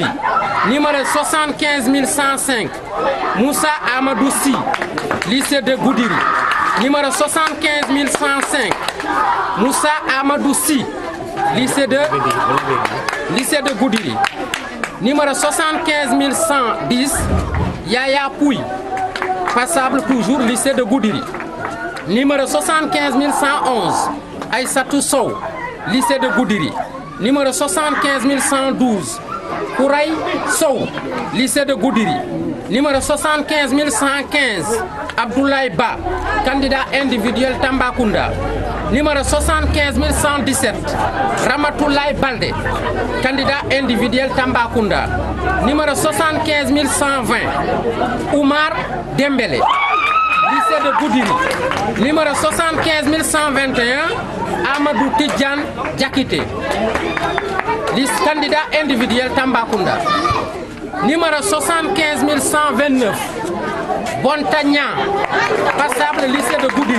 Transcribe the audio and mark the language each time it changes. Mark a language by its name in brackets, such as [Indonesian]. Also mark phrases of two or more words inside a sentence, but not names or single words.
[French] Numéro 75 105, Moussa Amadou Sy, lycée de Goudiri. Numéro 75 105, Moussa Amadou Sy, lycée de Goudiri. Numéro 75 110, Yaya Pouy, passable, toujours, lycée de Goudiri. Numéro 75 111, Aïssatou Sow, lycée de Goudiri. Numéro 75 112, Kouraï Sow, lycée de Goudiri. Numéro 75 115, Abdoulaye Ba, candidat individuel Tambacounda. Numéro 75 117, Ramatoulaye Baldé, candidat individuel Tambacounda. Numéro 75 120, Oumar Dembélé, lycée de Goudiri. Numéro 75 121, Amadou Tidjane Diakité, candidat individuel Tambacounda. Numéro 75 129, Bontagna, passable lycée de Goudiri.